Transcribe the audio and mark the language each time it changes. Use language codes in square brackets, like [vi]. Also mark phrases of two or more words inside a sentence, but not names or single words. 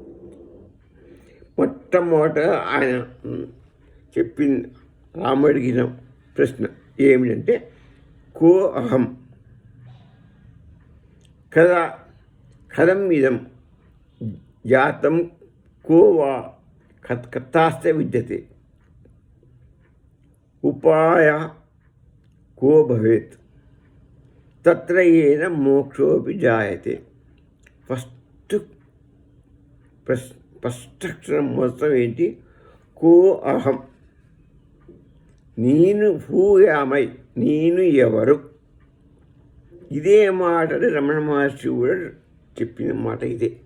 [te] మొట్టమొదట ఆయన చెప్పిన రాముడిగిన ప్రశ్న ఏమిటంటే, [sa] కో అహం కథం ఇదం జాతం को वा कथास्ते विद्यते उपायः को भवेत् तत्र येन मोक्षोऽपि जायते. [te] ఫస్ట్ అక్షరం మొత్తం ఏంటి? [sa] కో అహం, [te] నేను. [en] who am I, [te] నేను ఎవరు. ఇదే మాటని రమణ మహర్షి కూడా చెప్పిన మాట ఇదే.